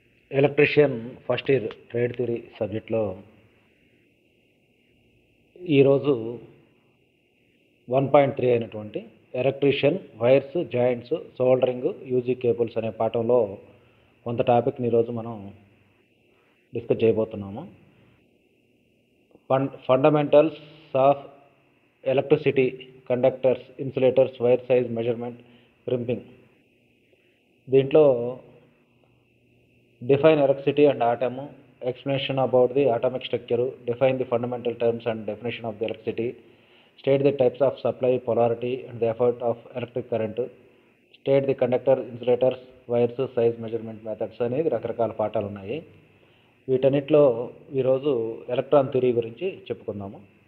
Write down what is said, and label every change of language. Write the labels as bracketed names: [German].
[Telugu] Electrician first year trade theory సబ్జెక్ట్లో ఈరోజు 1.3 అయినటువంటి electrician wires, joints, soldering, UG cables అనే పాఠంలో కొంత టాపిక్ని ఈరోజు మనం డిస్కస్ చేయబోతున్నాము. [English] Fundamentals of electricity, conductors, insulators, wire size, measurement, crimping. దీంట్లో define electricity and atom, explanation about the atomic structure, define the fundamental terms and definition of the electricity, state the types of supply, polarity and the effect of electric current, state the conductor, insulators, wires, size, measurement methods [Telugu] అనేది రకరకాల పాఠాలు ఉన్నాయి. వీటన్నిటిలో ఈరోజు electron theory గురించి చెప్పుకుందాము.